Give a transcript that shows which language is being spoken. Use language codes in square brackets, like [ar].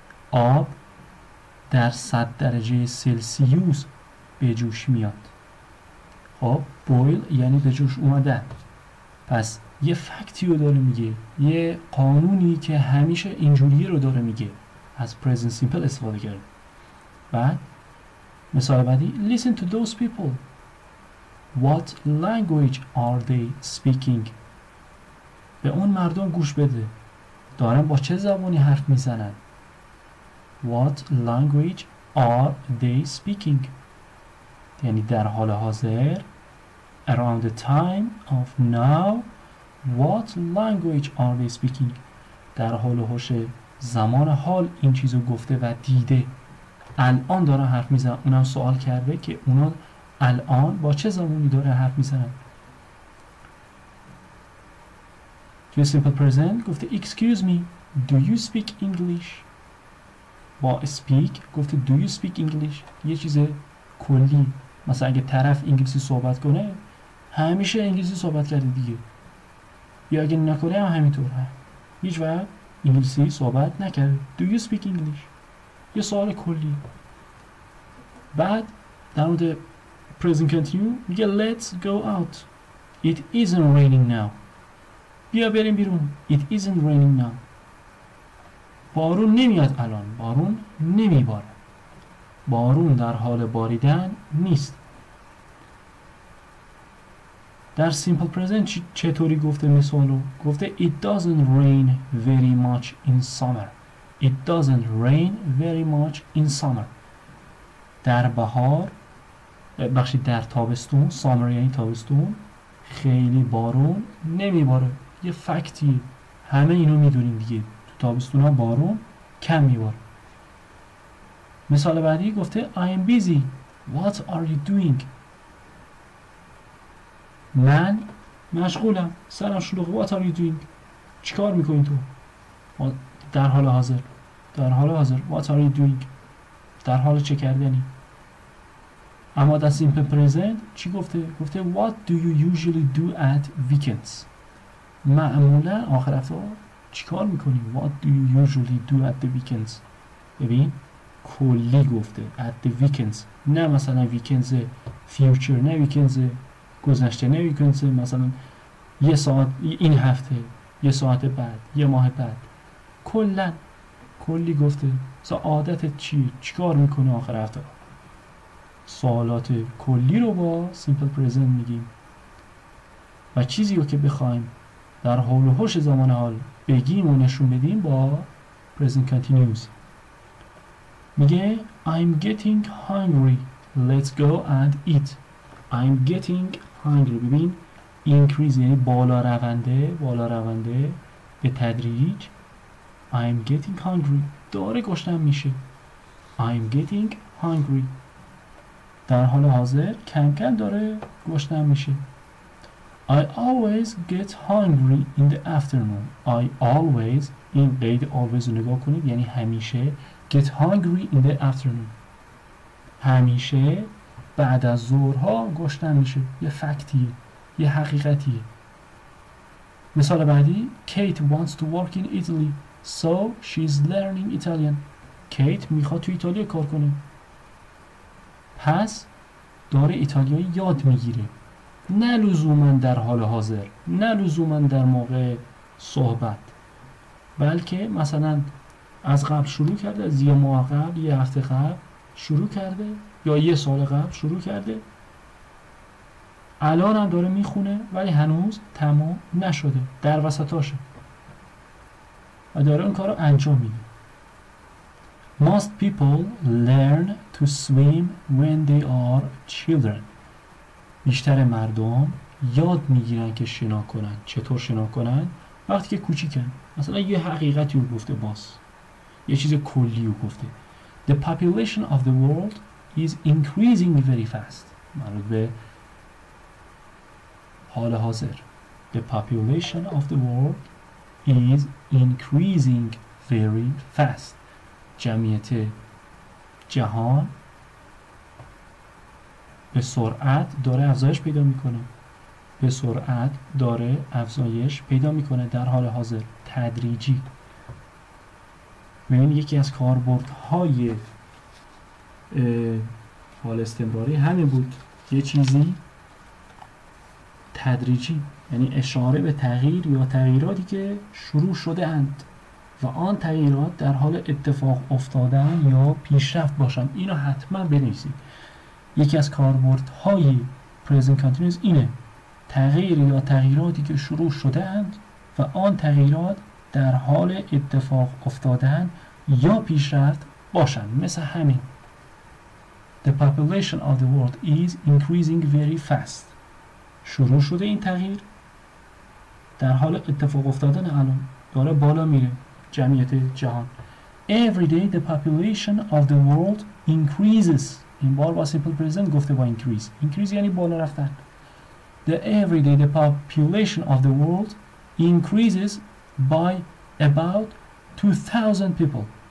[fa] آب در 100 درجه سلسیوس به جوش میاد. خب boil یعنی به جوش اومدن. پس یه فکتی رو داره میگه، یه قانونی که همیشه اینجوریه رو داره میگه. از present simple استفاده کرده. بعد مثال بعدی [en] listen to those people. What language are they speaking؟ [fa] به اون مردم گوش بده، دارن با چه زبانی حرف میزنن. [en] What language are they speaking؟ [fa] یعنی در حال حاضر [en] around the time of now what language are they speaking؟ [fa] در حال و حوش زمان حال این چیزو گفته و دیده، الان داره حرف میزنن. اونم سوال کرده که اونا الان با چه زمانی داره حرف میزنن. [en] توی simple present گفته excuse me do you speak English. با speak گفته do you speak English. [fa] یه چیز کلی، مثلا اگه طرف انگلیسی صحبت کنه همیشه انگلیسی صحبت کرده دیگه، یا اگه نکنه هم همینطور، هیچ وقت انگلیسی صحبت نکرده. [en] do you speak English [fa] یه سوال کلی. [en] بعد در مورد present continuous میگه let's go out it isn't raining now. [fa] بیا بریم بیرون. [en] it isn't raining now. [fa] بارون نمیاد الان، بارون نمیباره، بارون در حال باریدن نیست. [en] در simple present [fa] چطوری گفته مثالو؟ گفته [en] it doesn't rain very much in summer. it doesn't rain very much in summer. [fa] در بهار، در تابستون، summer یعنی تابستون، خیلی بارون نمیباره. یه فکتی، همه اینو میدونیم دیگه، تو تابستون ها بارون کم میباره. مثال بعدی گفته [en] I'm busy what are you doing. [fa] من مشغولم، سرم شلوغه. [en] what are you doing [fa] چیکار میکنی تو؟ در حال حاضر، در حال حاضر what are you doing در حال چه کردنی. [en] اما در simple present [fa] چی گفته؟ گفته [en] what do you usually do at weekends. [fa] معمولا آخر هفته چیکار میکنی؟ [en] what do you usually do at the weekends. [fa] ببین کلی گفته at the weekends، نه مثلا weekends future، نه weekends گذشته، نه weekends مثلا یه ساعت این هفته، یه ساعت بعد، یه ماه بعد. کلا کلی گفته. مثلا عادت چیه؟ چیکار میکنه آخر هفته؟ سوالات کلی رو با simple present میگیم و چیزی رو که بخوایم در حال و حوش زمان حال بگیم و نشون بدیم با present continuous. [en] میگه I'm getting hungry let's go and eat. I'm getting hungry. [fa] ببین increase یعنی بالا رونده، بالا رونده به تدریج. [en] I'm getting hungry [fa] داره گشنم میشه. I'm getting hungry در حال حاضر کم کم داره گشنم میشه. [en] I always get hungry in the afternoon. I always، [fa] این قید always رو نگاه کنید یعنی همیشه. [en] get hungry in the afternoon [fa] همیشه بعد از ظهرها گشنم میشه. یه فکتیه، یه حقیقتیه. مثال بعدی [en] Kate wants to work in Italy so she's learning Italian. [fa] کیت میخواد تو ایتالیا کار کنه پس داره ایتالیایی یاد میگیره. نه لزوما در حال حاضر، نه لزوما در موقع صحبت، بلکه مثلا از قبل شروع کرده، از یه ماه قبل، یه هفته قبل شروع کرده، یا یه سال قبل شروع کرده، الان هم داره میخونه ولی هنوز تمام نشده، در وسطاشه و داره اون کار رو انجام میده. [en] Most people learn to swim when they are children. [fa] بیشتر مردم یاد میگیرن که شنا کنن. چطور شنا کنن؟ وقتی که کوچیکن. مثلا یه حقیقتی رو گفته، باز یه چیز کلی رو گفته. [en] The population of the world is increasing very fast. [fa] مربوط به حال حاضر. [en] The population of the world is increasing very fast. [fa] جمعیت جهان به سرعت داره افزایش پیدا میکنه. به سرعت داره افزایش پیدا میکنه در حال حاضر، تدریجی. ببین یکی از کاربردهای حال استمراری همین بود، یه چیزی تدریجی، یعنی اشاره به تغییر یا تغییراتی که شروع شده اند و آن تغییرات در حال اتفاق افتادن یا پیشرفت باشند. اینو حتما بنویسید. یکی از کاربردهای present continuous اینه، تغییر یا تغییراتی که شروع شده اند و آن تغییرات در حال اتفاق افتادن یا پیشرفت باشند. مثل همین [en] The population of the world is increasing very fast. [fa] شروع شده این تغییر، در حال اتفاق افتادن الان داره بالا میره جمعیت جهان. [en] Every day the population of the world increases. [fa] این بار با [en] simple present گفته با increase. Increase [fa] یعنی بالا رفتن. [en] Every day the population of the world increases by about 2,000 people.